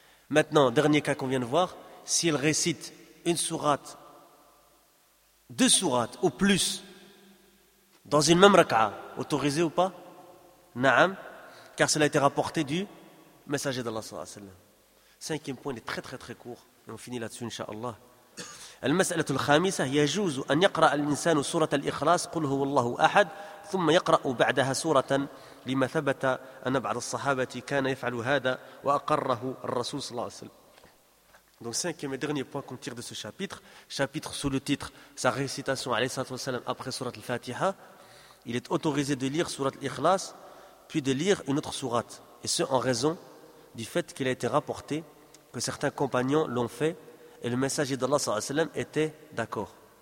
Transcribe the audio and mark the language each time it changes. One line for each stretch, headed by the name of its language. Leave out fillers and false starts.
French: Maintenant, dernier cas qu'on vient de voir, s'il récite une sourate, deux sourates ou plus, dans une même rak'a, autorisé ou pas? Naam, car cela a été rapporté du messager d'Allah sallallahu alayhi wa sallam. Cinquième point, il est très très très court, et on finit là-dessus, inshallah.
Arabic: المسألة الخامسة يجوز أن يقرأ الإنسان سورة الإخلاص قل هو الله أحد ثم يقرأ بعدها سورة لما ثبت أن بعض الصحابة كان يفعل هذا وأقره الرسول صلى الله عليه وسلم.
French: Donc cinquième et dernier point qu'on tire de ce chapitre sous le titre sa récitation عليه الصلاة والسلام après سورة الفاتحة, il est autorisé de lire سورة الإخلاص puis de lire une autre sourate, et ce en raison du fait qu'il a été rapporté que certains compagnons l'ont fait et le messager d'Allah sallallahu alayhi wa sallam était d'accord.